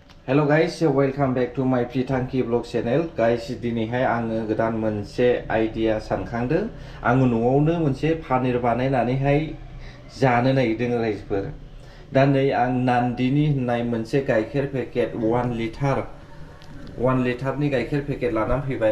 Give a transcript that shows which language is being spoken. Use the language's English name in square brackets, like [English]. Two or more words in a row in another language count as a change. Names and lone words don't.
[English] Hello guys, welcome back to my Pritanki vlog channel. Guys, [Bodo] दिनैहाय आङो गोदान मोनसे आइडिया सानखांदों। आङो न'आवनो मोनसे पनिर बानायनानैहाय जानो नागिरदों रायजोफोर। दा नै आं नान्दिनि होननाय मोनसे गाइखेर पेकेट 1 लिटारनि गाइखेर पेकेट लानानै फैबाय।